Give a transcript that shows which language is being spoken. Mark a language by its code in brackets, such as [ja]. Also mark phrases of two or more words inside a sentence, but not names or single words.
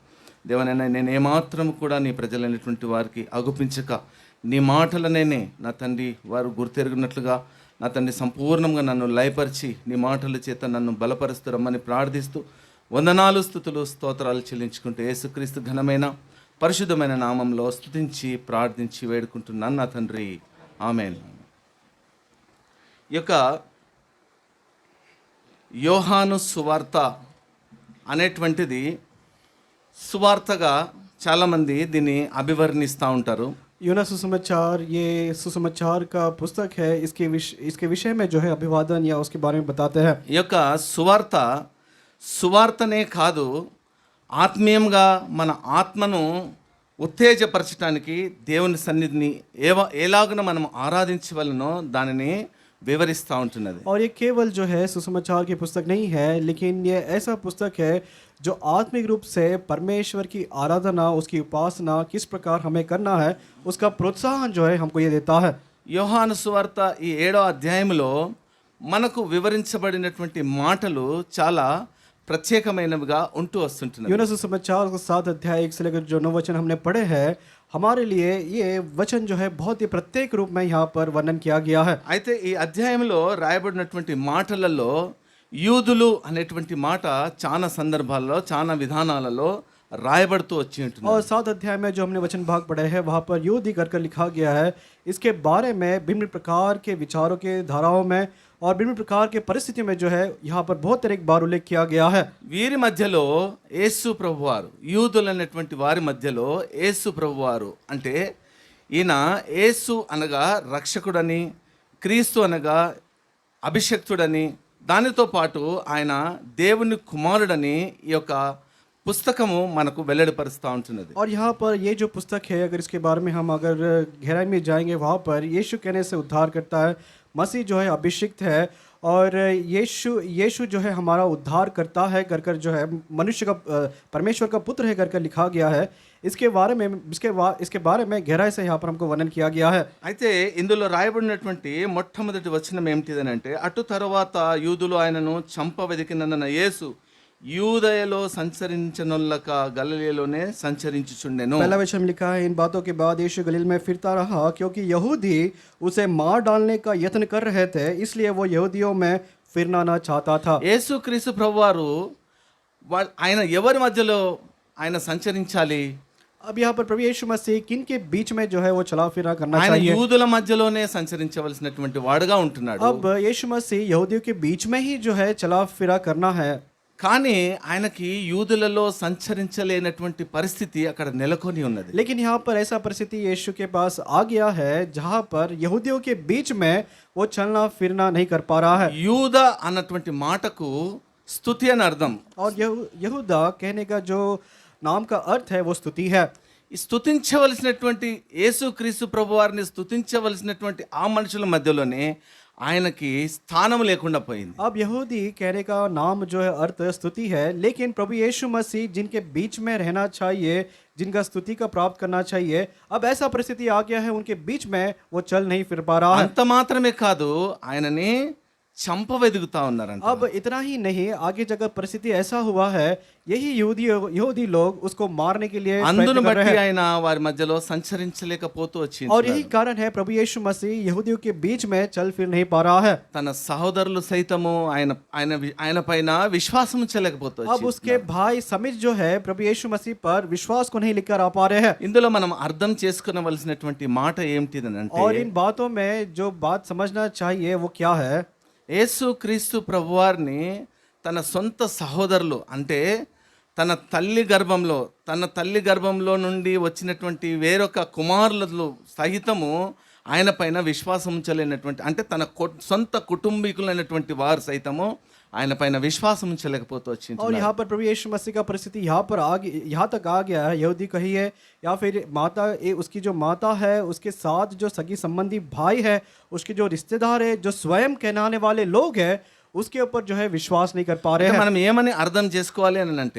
[te] దేవనైనా నేను ఏమాత్రం కూడా నీ ప్రజలైనటువంటి వారికి అగుపించక నీ మాటలనేనే నా తండ్రి వారు గుర్తెరుగునట్లుగా నా తండ్రి సంపూర్ణంగా నన్ను లయపరిచి నీ మాటల చేత నన్ను బలపరుస్తూ రమ్మని ప్రార్థిస్తూ వందనాలు స్తుతులు స్తోత్రాలు చెల్లించుకుంటూ యేసుక్రీస్తు ఘనమైన పరిశుద్ధమైన నామంలో స్తుతించి ప్రార్థించి వేడుకుంటున్నాను నా తండ్రి, ఆమేన్. ఈ యొక్క యోహాను సువార్త అనేటువంటిది సువార్తగా చాలామంది దీన్ని అభివర్ణిస్తూ ఉంటారు. [hi] यूना सुसमाचार ये सुसमाचार का पुस्तक है. इसके विषय में जो है अभिवादन या उसके बारे में बताते हैं. [te] ఈ యొక్క సువార్తనే కాదు, ఆత్మీయంగా మన ఆత్మను ఉత్తేజపరచడానికి దేవుని సన్నిధిని ఎలాగున మనం ఆరాధించవలనో దానిని వివరిస్తూ ఉంటున్నది. [hi] और ये केवल जो है सुसमाचार की पुस्तक नहीं है, लेकिन ये ऐसा पुस्तक है जो आत्मिक रूप से परमेश्वर की आराधना, उसकी उपासना किस प्रकार हमें करना है, उसका प्रोत्साहन जो है हमको ये देता है. [te] యోహాను సువార్త ఈ 7వ అధ్యాయంలో మనకు వివరించబడినటువంటి మాటలు చాలా ప్రత్యేకమైనవిగా ఉంటూ వస్తుంటున్నాయి. [hi] यूना सुसमाचार का 7 अध्याय 1 से लेकर जो 9 वचन हमने पढ़े हैं, हमारे लिए ये वचन जो है बहुत ही प्रत्येक रूप में यहाँ पर वर्णन किया गया है. [te] అయితే ఈ అధ్యాయంలో రాయబడినటువంటి మాటలలో యూదులు అనేటువంటి మాట చాలా సందర్భాల్లో చాలా విధానాలలో రాయబడుతూ వచ్చి ఉంటుంది. [hi] और 7 अध्याय में जो हमने वचन भाग पढ़े हैं वहाँ पर यूदी कर लिखा गया है. इसके बारे में विभिन्न प्रकार के विचारों के धाराओं में और विभिन्न प्रकार के परिस्थितियों में जो है यहाँ पर बहुत तरह बार उल्लेख किया गया है. [te] వీరి మధ్యలో యేసు ప్రభువారు, యూదులు అనేటువంటి వారి మధ్యలో యేసు ప్రభువారు అంటే ఈయన యేసు అనగా రక్షకుడని, క్రీస్తు అనగా అభిషక్తుడని, దానితో పాటు ఆయన దేవుని కుమారుడని ఈ యొక్క పుస్తకము మనకు వెల్లడిపరుస్తూ ఉంటున్నది. [hi] और यहाँ पर ये जो पुस्तक है, अगर इसके बारे में हम अगर गहराई में जाएंगे, वहाँ पर यीशु कहने से उद्धार करता है. मसीह जो है अभिषिक्त है और यीशु जो है हमारा उद्धार करता है कर जो है मनुष्य का परमेश्वर का पुत्र है कर लिखा गया है. इसके बारे में गहराई से यहाँ पर हमको वर्णन किया गया है. [te] అయితే ఇందులో రాయబడినటువంటి మొట్టమొదటి వచనం ఏమిటిదనంటే, అటు తర్వాత యూదులు ఆయనను చంప వెదికినందున యేసు యూదయలో సంచరించనొల్లక గలిలయలోనే సంచరించుచుండెను. [hi] पहला वचन लिखा है, इन बातों के बाद यीशु गलील में फिरता रहा, क्योंकि यहूदी उसे मार डालने का यत्न कर रहे थे, इसलिए वो यहूदियों में फिरना न चाहता था. [te] యేసుక్రీస్తు ప్రభువారు ఆయన ఎవరి మధ్యలో ఆయన సంచరించాలి? [hi] अब यहाँ पर प्रभु यीशु मसीह किन के बीच में जो है वो चला फिरा करना [te] ఆయన [hi] चाहिए. [te] యూదుల మధ్యలోనే సంచరించవలసినటువంటి వాడుగా ఉంటున్నాడు. [hi] अब यीशु मसीह यहूदियों के बीच में ही जो है चला फिरा करना है. [te] కానీ ఆయనకి యూదులలో సంచరించలేనటువంటి పరిస్థితి అక్కడ నెలకొని ఉన్నది. [hi] लेकिन यहाँ पर ऐसा परिस्थिति यीशु के पास आ गया है जहाँ पर यहूदियों के बीच में वो चलना फिरना नहीं कर पा रहा है. [te] యూద అన్నటువంటి మాటకు స్తుతి అని అర్థం. [hi] और यहूदा कहने का जो नाम का अर्थ है वो स्तुति है. [te] ఈ స్తుతించవలసినటువంటి యేసుక్రీస్తు ప్రభువారిని స్తుతించవలసినటువంటి ఆ మనుషుల మధ్యలోనే ఆయనకి స్థానం లేకుండా పోయింది. [hi] अब यहूदी कहने का नाम जो है अर्थ स्तुति है, लेकिन प्रभु यीशु मसीह जिनके बीच में रहना चाहिए, जिनका स्तुति का प्राप्त करना चाहिए, अब ऐसा परिस्थिति आ गया है उनके बीच में वो चल नहीं फिर पा रहा है. [te] అంత మాత్రమే కాదు, ఆయనని చంప వెదుగుతా ఉన్నారంట. [hi] अब इतना ही नहीं, आगे जगह परिस्थिति ऐसा हुआ है, यही यहूदी लोग उसको मारने के लिए [te] అందును [hi] प्रयत्न कर रहे [te] బట్టి [hi] हैं. [te] ఆయన వారి మధ్యలో సంచరించలేకపోతూ వచ్చింది. [hi] और यही कारण है प्रभु यीशु मसीह यहूदियों के बीच में चल फिर नहीं पा रहा है. [te] తన సహోదరులు సైతము ఆయన పైన విశ్వాసం ఉంచలేకపోతూ [hi] अब उसके भाई समित जो है प्रभु यीशु मसीह पर विश्वास को नहीं लेकर आ पा रहे हैं. [te] ఇందులో మనం అర్థం చేసుకునవలసినటువంటి మాట ఏమిటిదనంటే, [hi] और इन बातों में जो बात समझना चाहिए वो क्या है, [te] యేసుక్రీస్తు ప్రభువారిని తన సొంత సహోదరులు అంటే తన తల్లి గర్భంలో నుండి వచ్చినటువంటి వేరొక కుమారులు సహితము ఆయన పైన విశ్వాసం ఉంచలేనటువంటి, అంటే తన సొంత కుటుంబీకులైనటువంటి వారు సైతము ఆయన పైన విశ్వాసం ఉంచలేకపోతూ వచ్చింది. [hi] और यहाँ पर प्रभु यीशु मसीह का परिस्थिति यहाँ तक आ गया है, यहूदी कहिए या फिर उसकी जो माता है, उसके साथ जो सगी संबंधी भाई है, उसके जो रिश्तेदार है, जो स्वयं कहलाने वाले लोग हैं, उसके ऊपर जो है विश्वास नहीं कर पा रहे [te] అంటే [hi] हैं। [te] మనం ఏమని అర్థం చేసుకోవాలి అని అంటే